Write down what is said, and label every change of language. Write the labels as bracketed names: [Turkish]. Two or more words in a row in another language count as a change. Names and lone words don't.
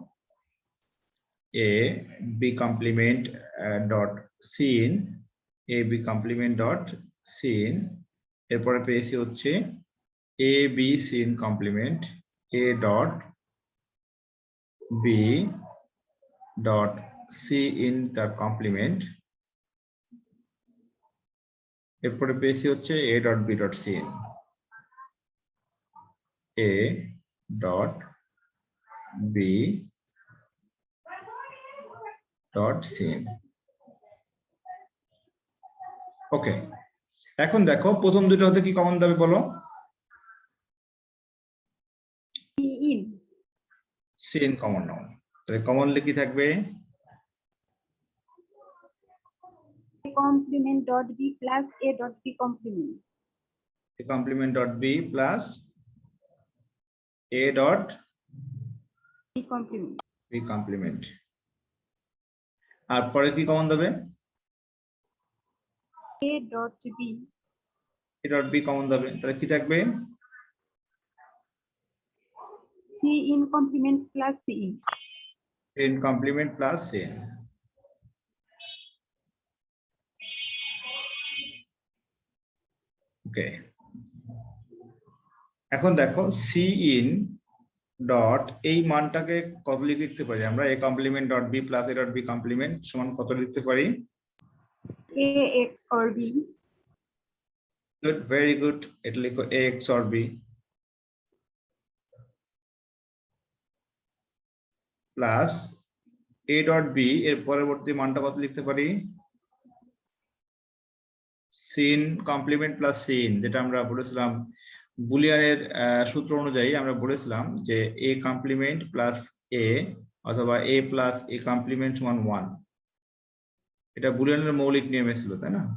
[English] a b complement dot c in, a b complement dot c in, [Bangla] এরপরে পেয়েছি হচ্ছে [English] a b c in complement a dot b dot c in তার কমপ্লিমেন্ট, [Bangla] এরপরে পেয়েছি হচ্ছে [English] a dot b dot c in, a dot b dot c in। [Bangla] ওকে, এখন দেখো প্রথম দুটো হতে কি কমন যাবে বলো? [English] In. c in [Bangla] কমন নাও, তাহলে কমনলি কি থাকবে? [English] A complement dot b plus a dot b complement. a complement dot b plus a dot B complement. b complement, [Bangla] আর পরে কি কমন যাবে? [English] A dot b. a dot b [Bangla] কমন যাবে, তাহলে কি থাকবে? [English] C in complement plus C in. c in complement plus c in। [Bangla] ওকে, এখন দেখো [English] c in dot [Bangla] এই মানটাকে কত লিখতে পারি আমরা? [English] a complement dot b plus a dot b complement [Bangla] সমান কত লিখতে পারি? [English] A x or b. good, very good, [Bangla] এটা লিখো [English] a XOR b plus a dot b [Bangla] এর পরবর্তী মানটা কত লিখতে পারি? [English] c in complement plus c in, [Bangla] যেটা আমরা বলেছিলাম বুলিয়ানের সূত্র অনুযায়ী আমরা বলেছিলাম যে [English] a complement plus a [Bangla] অথবা [English] a plus a complement [Bangla] সমান 1, এটা বুলিয়ানের মৌলিক নিয়মে ছিল, তাই না?